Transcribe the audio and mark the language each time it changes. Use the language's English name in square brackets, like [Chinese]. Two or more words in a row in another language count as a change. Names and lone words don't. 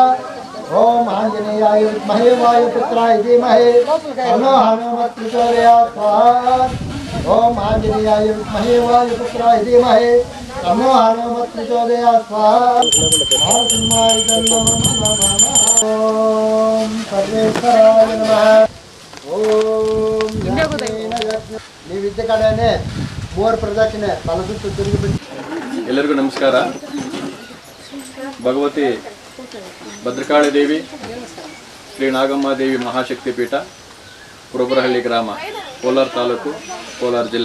[Sanskrit] ओम आंजनेयाय विद्महे वायुपुत्राय धीमहि तन्नो हनुमत् प्रचोदयात्. स्वाहा. ओम आंजनेयाय विद्महे वायुपुत्राय धीमहि तन्नो हनुमत् प्रचोदयात्. स्वाहा. ओम सर्वेश्वराय नमः. [Kannada] ओम ನೀವಿದ್ದ ಕಡೆನೇ 3 ಪ್ರದಕ್ಷಿಣೆ ತಲಸುತ್ತು ತಿರುಗಿಬಿಟ್ಟು. ಎಲ್ಲರಿಗೂ ನಮಸ್ಕಾರ. ಭಗವತಿ ಭದ್ರಕಾಳಿ ದೇವಿ ಶ್ರೀ ನಾಗಮ್ಮ ದೇವಿ ಮಹಾಶಕ್ತಿ ಪೀಠ, ಕುರುಬರಹಳ್ಳಿ ಗ್ರಾಮ, ಕೋಲಾರ ತಾಲೂಕು, ಕೋಲಾರ ಜಿಲ್ಲೆ.